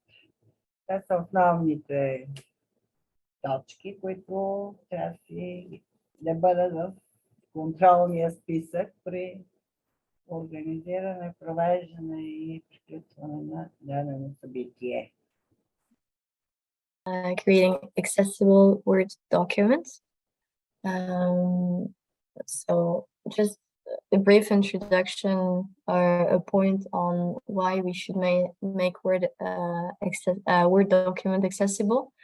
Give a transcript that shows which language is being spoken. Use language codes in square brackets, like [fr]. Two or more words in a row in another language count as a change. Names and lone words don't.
[bg] Това са основните точки, които трябва да бъдат в контролния списък при организиране, провеждане и приключване на дадено събитие. [en] Creating accessible Word documents. So just a brief introduction or a point on why we should make Word document accessible.